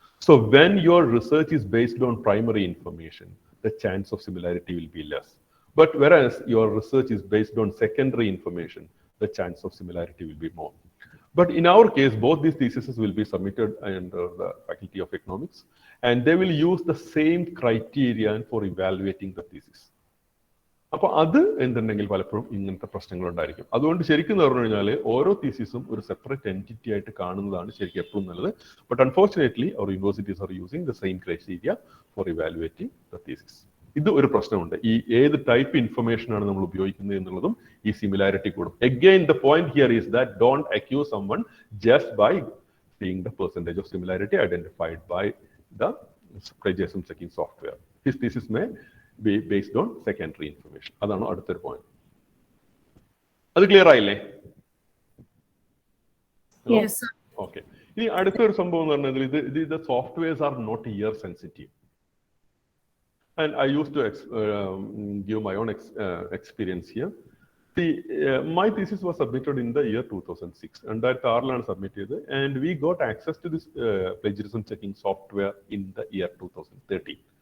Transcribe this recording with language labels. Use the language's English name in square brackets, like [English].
[English] So when your research is based on primary information, the chance of similarity will be less. But whereas your research is based on secondary information, the chance of similarity will be more. But in our case, both these theses will be submitted under the Faculty of Economics, and they will use the same criterion for evaluating the thesis. [Malayalam] അപ്പോൾ അത് എന്തുണ്ടെങ്കിൽ പലപ്പോഴും ഇങ്ങനത്തെ പ്രശ്നങ്ങൾ ഉണ്ടായിരിക്കും. അതുകൊണ്ട് ശരിക്കും എന്ന് പറഞ്ഞു കഴിഞ്ഞാൽ ഓരോ തീസിസും ഒരു സെപ്പറേറ്റ് എൻറ്റിറ്റി ആയിട്ട് കാണുന്നതാണ് ശരിക്കും എപ്പോഴും നല്ലത്. [English] But unfortunately our universities are using the same criteria for evaluating the thesis. [Malayalam] ഇത് ഒരു പ്രശ്നമുണ്ട്. ഈ ഏത് ടൈപ്പ് ഇൻഫർമേഷൻ ആണ് നമ്മൾ ഉപയോഗിക്കുന്നത് എന്നുള്ളതും ഈ സിമിലാരിറ്റി കൂടും. [English] Again the point here is that don't accuse someone just by seeing the percentage of similarity identified by the plagiarism checking software. His thesis may be based on secondary information. [Malayalam] അതാണ് അടുത്തൊരു point. അത് clear ആയില്ലേ? Okay. ഇനി അടുത്തൊരു സംഭവം എന്ന് പറഞ്ഞാൽ ഇത് [English] Softwares are not year sensitive. And I used to give my own experience here. My thesis was submitted in the year 2006, and that Arlan submitted, and we got access to this plagiarism checking software in the year 2013.